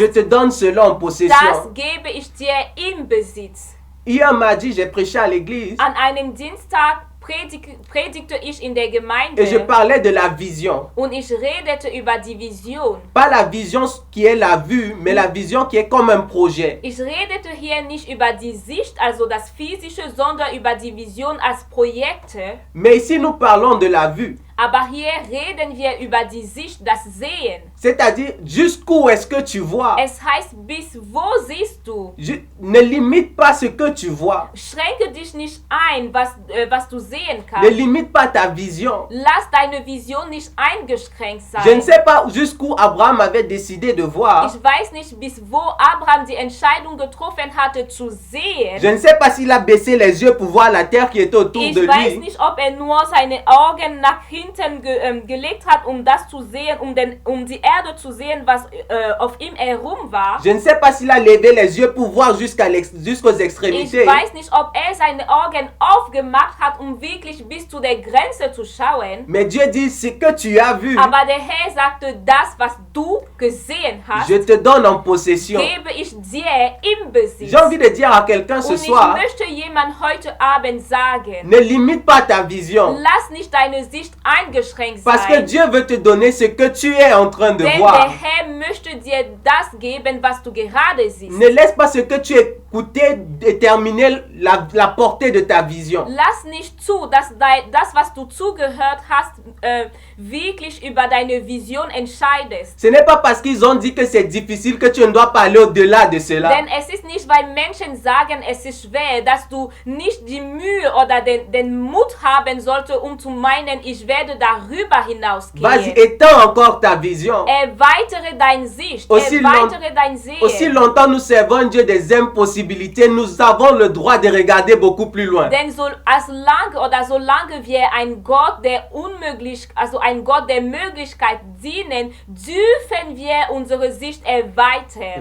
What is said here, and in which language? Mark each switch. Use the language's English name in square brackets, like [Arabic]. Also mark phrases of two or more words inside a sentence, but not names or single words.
[French] je te donne cela en [German] das [French] possession. [German] gebe ich dir im Besitz. [French] Hier mardi, j'ai prêché à l'église [German] An einem Dienstag predigte ich in der Gemeinde [French] et je parlais de la vision. [German] und ich redete über die Vision. [French] Pas la vision qui est la vue, mais la vision qui est comme un projet. [German] Ich redete hier nicht über die Sicht, also das Physische, sondern über die Vision als Projekte. [French] Mais ici, nous parlons de la vue. [German] Aber hier reden wir über die Sicht, das Sehen. [French] C'est-à-dire, jusqu'où est-ce que tu vois? [German] Es heißt, bis wo siehst du? [French] Ne limite pas ce que tu vois. [German] Schränke dich nicht ein, was du sehen [French] Ne [German] kannst. [French] limite pas ta vision. [German] Lass deine Vision nicht eingeschränkt sein. [French] Je ne sais pas jusqu'où Abraham avait décidé de voir. [German] Ich weiß nicht, bis wo Abraham die Entscheidung getroffen hatte zu sehen. [French] Je ne sais pas s'il a baissé les yeux pour voir la terre qui était autour [German] Ich [French] de [German] weiß [French] lui. [German] nicht, ob er nur seine Augen nach hinten gelegt hat, um das zu sehen, um die Erde zu sehen, was auf ihm herum war. [French] Je ne sais pas s'il a levé les yeux pour voir jusqu'aux [German] Ich [French] extrémités. [German] weiß nicht, ob er seine Augen aufgemacht hat, um wirklich bis zu der Grenze zu schauen. [French] Mais Dieu dit, ce que tu as vu, [German] Aber der Herr sagte, das, was du gesehen hast, [French] je te donne en possession. [German] gebe ich dir im Besitz. [French] J'ai envie de dire à quelqu'un ce [German] Und ich [French] soir, [German] möchte jemand heute Abend sagen, [French] ne limite pas ta vision. [German] lass nicht deine Sicht eingeschränkt [French] Parce que [German] sein. [French] Dieu veut te donner ce que tu es en train de [German] Denn der [French] voir. [German] Herr möchte dir das geben, was du gerade siehst. [French] Ne laisse pas ce que tu écoutais déterminer la portée de ta vision. [German] Lass nicht zu, dass das, was du zugehört hast, wirklich über deine Vision entscheidest. [French] Ce n'est pas parce qu'ils ont dit que c'est difficile que tu ne dois pas aller au-delà de cela. [German] Denn es ist nicht, weil Menschen sagen, es ist schwer, dass du nicht die Mühe oder den Mut haben solltest, um zu meinen, ich werde darüber hinausgehen. [French] Vas-y, étends encore ta vision. [German] Erweitere deine Sicht, [French] Aussi [German] erweitere dein [French] Aussi [German] Sehen. [French] longtemps nous servons un Dieu des impossibilités, nous avons le droit de regarder beaucoup plus loin. [German] Denn solange wir ein Gott ein Gott der Möglichkeit dienen, dürfen wir unsere Sicht erweitern.